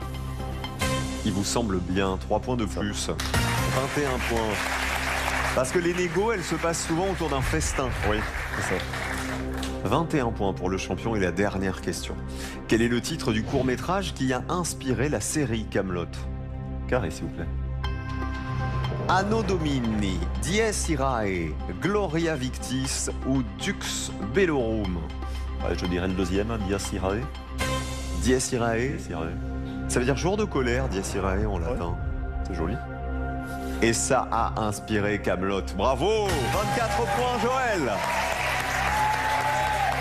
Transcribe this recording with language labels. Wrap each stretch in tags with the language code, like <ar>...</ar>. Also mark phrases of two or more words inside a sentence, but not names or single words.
<fr>Il vous semble bien, 3 points de plus. 21 points. Parce que les négos, elles se passent souvent autour d'un festin. Oui, c'est ça. 21 points pour le champion et la dernière question. Quel est le titre du court-métrage qui a inspiré la série Kaamelott? Carré, s'il vous plaît. Anno Domini, Dies Irae, Gloria Victis ou Dux Bellorum? Je dirais le deuxième, Dies Irae. Dies Irae, Dies Irae. ça veut dire jour de colère, Dies Irae en latin. C'est joli. Et ça a inspiré Kaamelott. Bravo! 24 points, Joël! Sans faute. Ah ouais.</fr>